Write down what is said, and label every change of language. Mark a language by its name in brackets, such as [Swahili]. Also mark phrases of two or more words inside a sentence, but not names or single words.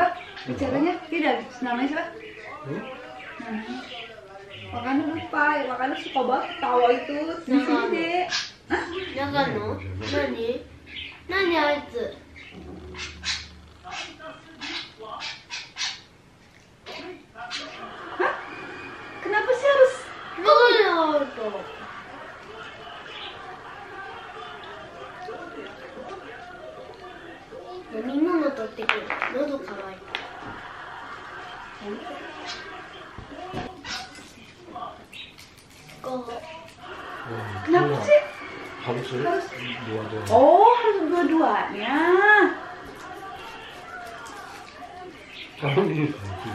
[Indonesian] Bicaranya tidak, namanya siapa? Makanya lupa, ya makanya suka banget tawa itu. Di sini deh. Nagano? Nani? Nani itu? Hah? Kenapa sih harus? Nagano. [Japanese] 飲み物取ってくる。喉乾いた。 [Indonesian] Kenapa sih? Harus dua-dua. Oh, harus dua-duanya. Kalau ini tidak.